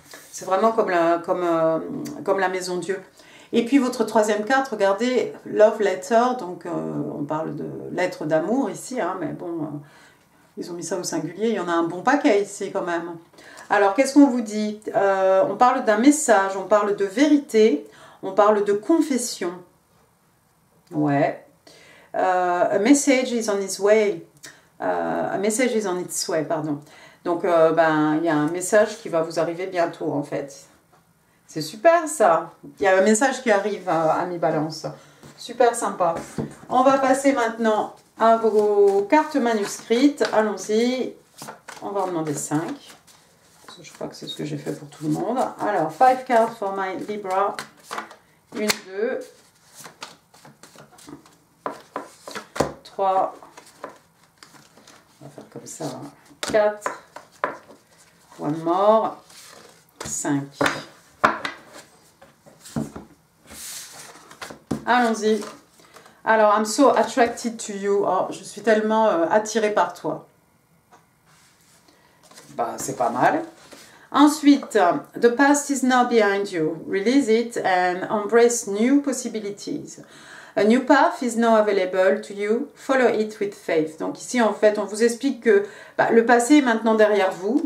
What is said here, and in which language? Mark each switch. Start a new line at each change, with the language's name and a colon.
French: C'est vraiment comme la maison Dieu. Et puis votre troisième carte, regardez, Love Letter, donc on parle de lettre d'amour ici, hein, mais bon, ils ont mis ça au singulier, il y en a un bon paquet ici quand même. Alors qu'est-ce qu'on vous dit? On parle d'un message, on parle de vérité, on parle de confession.
English: Ouais. A message is on its way. A message is on its way, pardon.
French: Donc il y a un message qui va vous arriver bientôt en fait. C'est super ça. Il y a un message qui arrive à mi-balance. Super sympa. On va passer maintenant à vos cartes manuscrites. Allons-y. On va en demander 5. Je crois que c'est ce que j'ai fait pour tout le monde. Alors,
English: 5 cards for my Libra.
French: 1, 2, 3. On va faire comme ça. 4.
English: One more.
French: 5. Allons-y.
English: Alors, I'm so attracted to you.
French: Oh, je suis tellement attirée par toi. Bah, c'est pas mal.
English: Ensuite, the past is now behind you. Release it and embrace new possibilities. A new path is now available to you. Follow it with faith.
French: Donc ici, en fait, on vous explique que le passé est maintenant derrière vous.